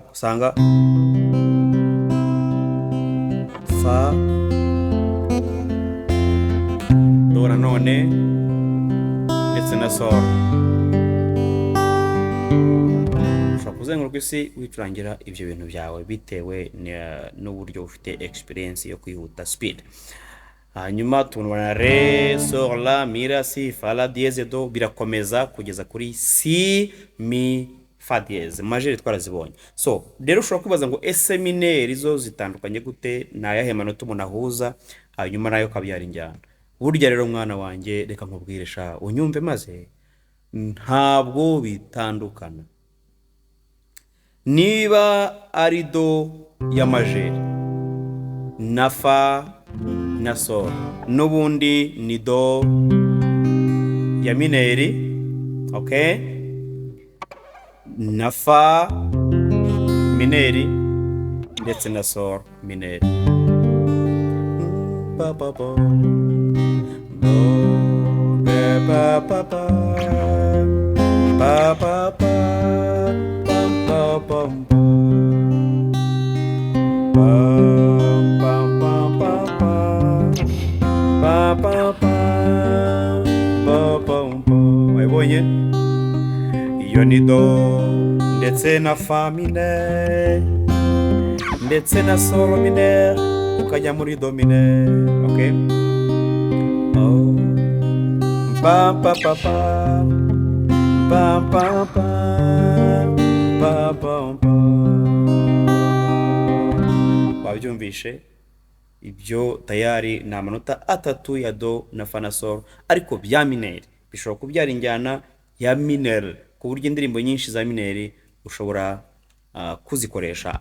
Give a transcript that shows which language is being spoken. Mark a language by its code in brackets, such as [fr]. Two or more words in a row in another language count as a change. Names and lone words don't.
[rw] Usanga fa do nanone ndetse na sol. Ushobora kuzenguruka isi wicurangira ibyo bintu byawe bitewe n'uburyo ufite experience yo kwihuta, speed. Hanyuma tubona re, sol, la, mi, la, si, fa, la, dièse, do, birakomeza kugeza kuri si, mi, fa dièse. Majeri twarazibonye. So rero ushobora kwibaza ngo ese mineur zo zitandukanye gute, na yahe manota umuntu ahuza hanyuma nayo kabyara injyana? Burya rero mwana wanjye reka nkubwiresha unyumve maze ntabwo bitandukana. Niba ari do ya majeri na fa na sol, n'ubundi ni do ya mineur, okay, na fa mineur ndetse na sol mineur. Pa pa pa do be pa pa pa pa pa pa pam pam pam pam pam pam pam. Wabonye iyo ni do ndetse na fa mineur ndetse na sol mineur ukajya muri do mineur. Okay, oh pa pa pa pa pa pa pa pa pa. Wabyumvishe? Ibyo tayari ni amanota atatu ya do na fa na sol, ariko bya mineur bishobora kubyara injyana ya mineur, ku buryo indirimbo nyinshi za mineur ushobora kuzikoresha.